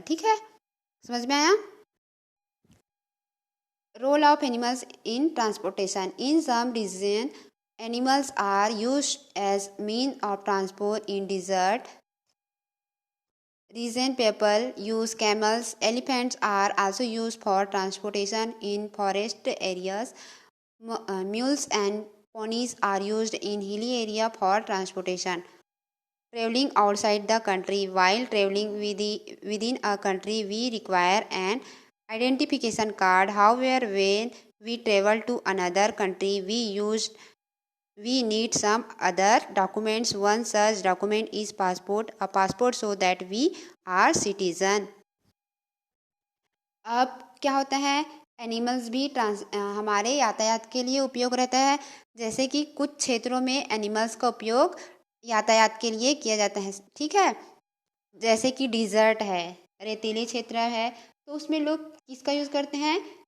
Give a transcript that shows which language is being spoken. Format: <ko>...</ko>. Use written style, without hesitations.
<hi>ठीक है, समझ में आया।</hi> <en>Role of animals in transportation. In some region animals are used as mean of transport in desert region. People use camels. Elephants are also used for transportation in forest areas. Mules and ponies are used in hilly area for transportation. Traveling outside the country. While traveling within a country, we require an identification card. However, when we travel to another country, we need some other documents. One such document is passport. A passport so that we are citizen.</en> <hi>अब क्या होता है, animals भी हमारे यातायात के लिए उपयोग रहता है। जैसे कि कुछ क्षेत्रों में एनिमल्स का उपयोग यातायात के लिए किया जाता है, ठीक है। जैसे कि डिज़र्ट है, रेतीली क्षेत्र है, तो उसमें लोग किसका यूज़ करते हैं?</hi>